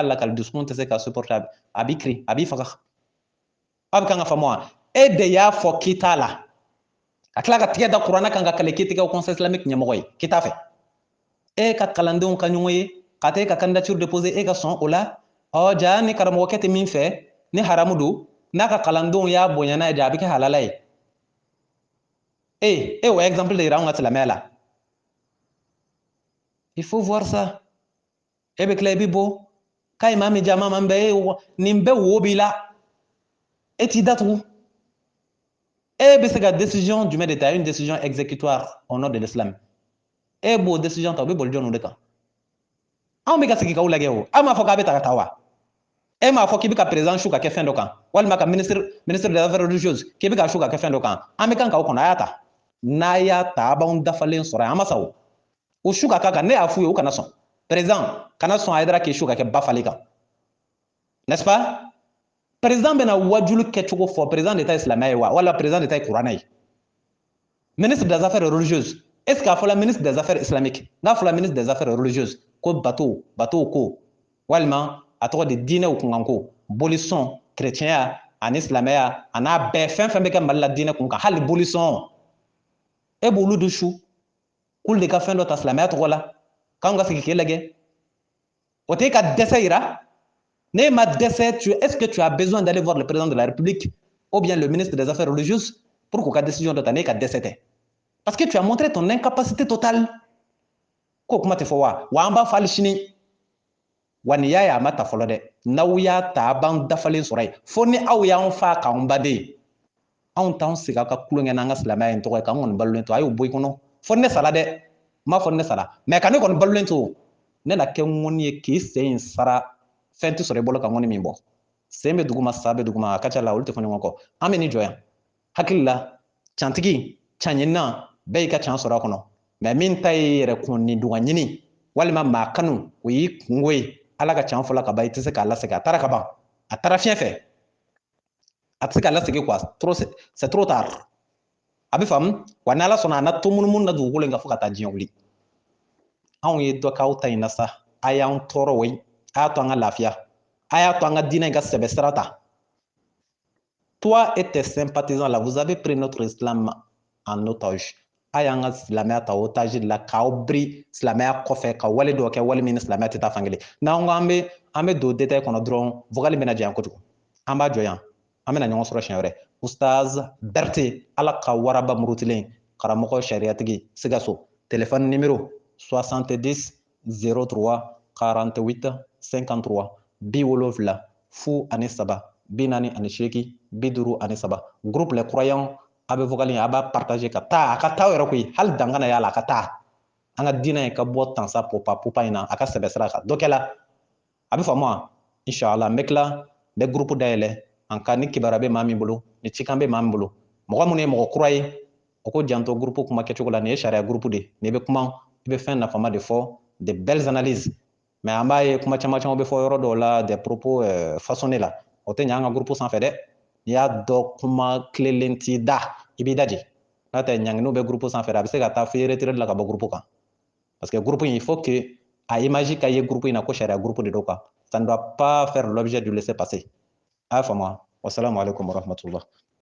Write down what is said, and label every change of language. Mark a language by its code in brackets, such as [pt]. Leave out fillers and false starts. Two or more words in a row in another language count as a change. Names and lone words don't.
[bm] lakali dusukun tɛ se ka supporter a b'i kiiri a b'i faga aw bɛ kan ka faamu wa e de y'a fɔ k'i t'a la ka tila ka tigɛ da kuranɛ kan ka kale k'i tɛ kɛ [fr] conseil islamique [bm] ɲɛmɔgɔ ye k'i t'a fɛ e ka kalandenw ka ɲɔgɔn ye ka taa e ka [fr] candidature déposer [bm] e ka sɔn o la ja ni karamɔgɔkɛ tɛ min fɛ ni haramu don n'a ka kalandenw y'a bonya n'a ye de a bɛ kɛ halala ye e o exemple de yira anw ka silamɛya la [fr] il faut voir ça [bm] e bɛ tila i bɛ bɔ k'a ye maa min ja maa min bɛ nin bɛɛ wo b'i la e t'i datugu e bɛ se ka décision jumɛn de ta [fr] une décision exécutoire au nom de l'islam [bm] e b'o décision ta o bɛ boli jɔnw de kan anw bɛ ka sigi k'aw lajɛ o aw m'a fɔ k'a bɛ ta ka taa wa e m'a fɔ k'i bɛ ka président su ka kɛ fɛn dɔ kan walima ka [fr] ministre des affaires religieuses [bm] k'i bɛ ka su ka kɛ fɛn dɔ kan an bɛ kan k'aw kɔnɔ a y'a ta n'a y'a ta a b'anw dafalen sɔrɔ yan an ma sa o o su ka k'a kan ne y'a f'u ye o kana sɔn président kana sɔn Hayidara k'i su ka kɛ ba falen kan [fr] n'est-ce pas [bm] président bɛna wajulu kɛcogo fɔ président de ta ye silamɛ ye wa wala président de ta ye kuranɛ ye [fr] ministre des affaires religieuses est-ce que [bm] a fɔla [fr] ministre des affaires islamiques [bm] n'a fɔla [fr] ministre des affaires religieuses [bm] ko bateau ko walima a tɔgɔ de diinɛw kunkan ko bolisɔn chrétiɛnya ani silamɛya a n'a bɛɛ fɛn fɛn bɛ kɛ Mali la diinɛ kun kan hali bolisɔn e b'olu de su k'olu de ka fɛn dɔ ta silamɛya tɔgɔ la k'anw ka sigi k'e lajɛ o t'e ka dɛsɛ yira ne ma dɛsɛ [fr] est-ce que tu as besoin d'aller voir le président de la République ou bien le ministre des affaires religieuses pour [bm] k'u ka décision dɔ ta n'e ka dɛsɛ tɛ [fr] parce que tu as montré ton incapacité totale [bm] k'o kuma tɛ fɔ wa an b'a fɔ hali sini wa nin y'a ye a ma ta fɔlɔ dɛ n'aw y'a ta a b'an dafalen sɔrɔ yen fo ni aw y'anw fa k'anw baden anw t'anw sigi aw ka kulonkɛ n'an ka silamɛya in tɔgɔ ye k'an kɔni balolen to a y'o bɔ i kɔnɔ fo ni ne sara dɛ n m'a fɔ ni ne sara mais ka ne kɔni balolen to ne na kɛ ŋɔni ye k'i sen in sara fɛn tɛ sɔrɔ i bolo ka ŋɔni min bɔ sen bɛ duguma sa bɛ duguma a ka ca la olu tɛ fɔ ɲɔgɔn kɔ an bɛ nin jɔ yan hakili la cantigi canɲininan bɛɛ y'i ka can sɔrɔ a kɔnɔ mais min ta ye yɛrɛ kun ni duga ɲini walima maa kanu o y'i kungo ye ala ka can fɔla ka ban i tɛ se k'a lasegin a taara ka ban a taara fiɲɛ fɛ a tɛ se k'a lasegin [fr] quoi c'est trop tard [bm] a bɛ faamu wa ni ala sɔnna a na to munumunu na dugukolo in kan fo ka taa diɲɛ wuli anw ye dɔ k'aw ta in na sa a y'an tɔɔrɔ o ye a y'a to an ka lafiya a y'a to an ka diinɛ in ka sɛbɛ sira ta [fr] toi et tes sympathisants là vous avez pris notre islam en otage [bm] a y'an ka silamɛya ta otage de la k'aw biri silamɛya kɔfɛ ka wale dɔ kɛ wale min ni silamɛya tɛ taa fan kelen n'an ko an bɛ don détail kɔnɔ dɔrɔn vocal bɛna janya kojugu an b'a jɔ yan an bɛna ɲɔgɔn sɔrɔ siɲɛ wɛrɛ Ustaz Berté ala ka waraba murutilen karamɔgɔ sariyatigi Sikaso [fr] téléphone numéro [bm] 70 03 48 53 70 03 48 53 groupe les croyants a bɛ vocal a b'a partager ka taa a ka taa yɛrɛ koyi hali dangana y'a la a ka taa an ka diinɛ in ka bɔ tansa pupa in na a ka sɛbɛ sira kan dɔ kɛla a bɛ faamu wa inshallah n bɛ tila n bɛ groupe dayɛlɛ an ka ni kibaruya bɛ maa min bolo ni cikan bɛ maa min bolo mɔgɔ minnu ye mɔgɔ kura ye o ko janto groupe kuma kɛcogo la nin ye sariya groupe de n'i bɛ kuma i bɛ fɛn nafama de fɔ [fr] de belles analyses mais [bm] an b'a ye kuma caman caman bɛ fɔ yɔrɔ dɔw la [fr] des propos façonnés [bm] la o tɛ ɲɛ an ka groupe sanfɛ dɛ n'i y'a dɔn kuma tilelen t'i da i b'i daji n'o tɛ ɲanginiw bɛ groupe sanfɛ a bɛ se ka taa f'i retraite la ka bɔ groupe kan [fr] parce que [bm] groupe in [fr] il faut que [bm] a image ka ye groupe in na ko sariya groupe de don [fr] quoi ça ne doit pas faire l'objet de laisser passer [bm] a y'a faamu wa [ar] wassalamu alaikum warahmatullah